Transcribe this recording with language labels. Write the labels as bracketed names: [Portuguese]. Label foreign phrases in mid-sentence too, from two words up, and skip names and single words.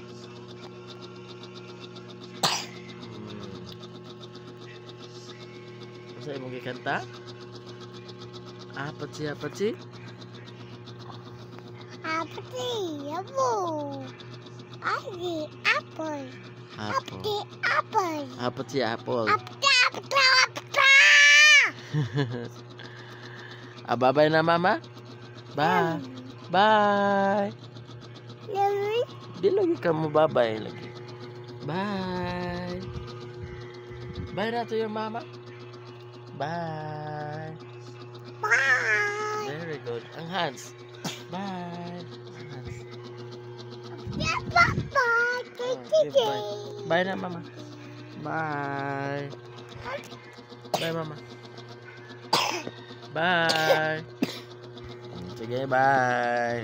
[Cebuano] Masa imong gikanta? Patsi. [English] Apple. Apple. Apple. Apple. Apple. [Cebuano] Patsi apple. Bye-bye na, Mama. [English] Bye. Bye. [Cebuano] Di lagi kamu bye-bye lagi. [English] Bye. Bye na to your Mama. Bye. Bye. Very good. Ang hands. Bye. Ang hands. Give bye. [Cebuano] Bye na, Mama. Bye. Bye, Mama. Bye. Sige, bye.